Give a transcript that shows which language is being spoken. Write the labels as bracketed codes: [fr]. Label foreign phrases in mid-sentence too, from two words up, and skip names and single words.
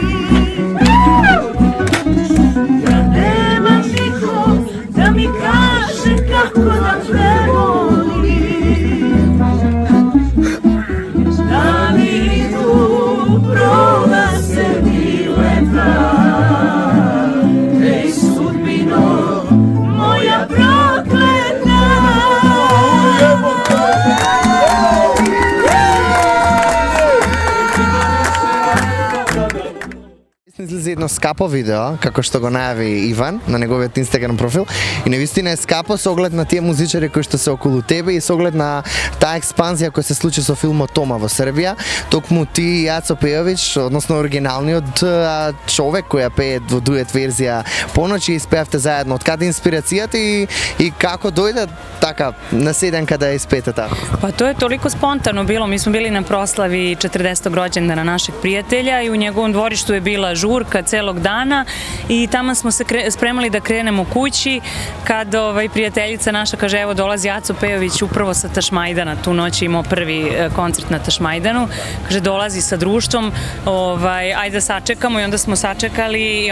[sr] Ja nemam nikog da mi kaže kako da prevolim. Dani idu, prolaze mi leta. Ej sudbino, moja prokleta. [mk] Излезе едно скапо видео, како што го најави Иван на неговиот Инстаграм профил, и навистина е скапо со оглед на тие музичари кои што се околу тебе и со оглед на таа експанзија која се случи со филмот Тома во Србија. Токму ти и Јацо Пејович, односно оригиналниот човек која пее во дует верзија Поноќи, испеавте заедно. Од каде инспирацијата и како дојде така на седенка да испеете таа? [sr] Pa to je toliko spontano bilo, mi smo bili na proslavi 40. rođendana našeg prijatelja i u njegovom dvorištu je bila žurka celog dana i tamo smo se spremali da krenemo kući kad prijateljica naša kaže evo dolazi Aco Pejović upravo sa Tašmajdana, tu noć je imao prvi koncert na Tašmajdanu, kaže dolazi sa društvom, ajde da sačekamo i onda smo sačekali i